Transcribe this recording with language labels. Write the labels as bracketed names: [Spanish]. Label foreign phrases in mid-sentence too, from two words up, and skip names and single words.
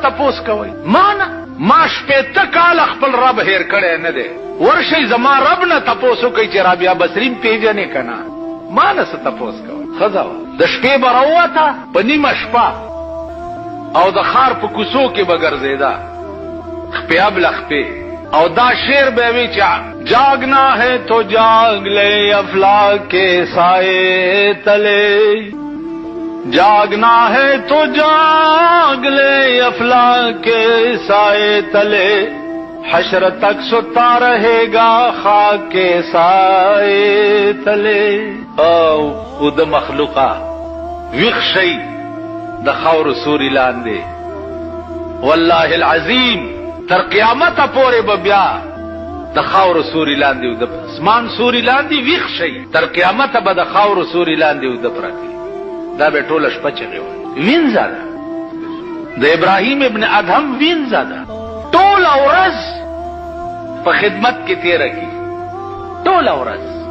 [Pashto] تپوس کوئ ما شپېته کاله خپل رب هیر کړی نه دی ورشئ زما رب نه تپوس وکئ چې رابعه بصری پیژنې که نه ما نه څه تپوس کوئ ښځه وه د شپې به راووته په نیمه شپه او د ښار په کوڅو کې به ګرځېده خپې ابله خپې او دا شعر به وی چې [Urdu] جاگنا ہے تو جاگ لے افلاک کے سائے تلے جاگنا ہے تو جاگ لے افلاک کے سائے تلے حشر تک ستا رہے گا خاک کے سائے تلے [Pashto] او د مخلوقا ویخ شي د خاور سوري لاندې [Arabic] والله العظیم [Pashto] تر قیامت پورې به بیا د خاور سوري لاندې او د اسمان سوري لاندې ویخ شي تر قیامت به د خاور سوري لاندې او د پراتی دا به ټوله شپه چغې وي وینځه ده د ابراهیم ابن ادهم وینځه ده ټوله ورځ په خدمت کې تیره کی ټوله ورځ